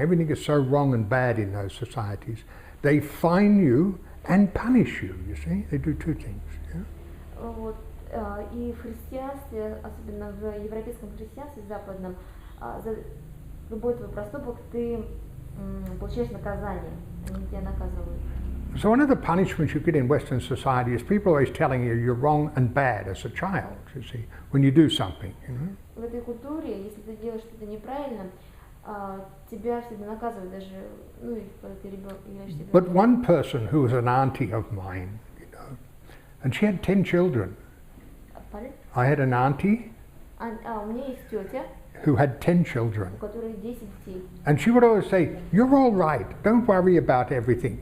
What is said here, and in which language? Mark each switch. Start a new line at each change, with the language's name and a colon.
English: Everything is so wrong and bad in those societies. They fine you and punish you, you see. They do two things. Yeah?
Russian: Вот, и в христианстве, особенно в европейском христианстве западном, за любой твой проступок ты получаешь наказание, они тебя наказывают.
English: So one of the punishments you get in Western society is people always telling you you're wrong and bad as a child, you see, when you do something, you know.
Russian: В этой культуре, если ты делаешь что-то неправильно, тебя всегда наказывают, даже, ну, и когда ты ребенок.
English: But one person who was an auntie of mine, you know, and she had 10 children. Pardon? I had an auntie.
Russian: У меня есть тетя,
English: who had 10 children.
Russian: у которой 10 детей.
English: And she would always say, "You're all right. Don't worry about everything.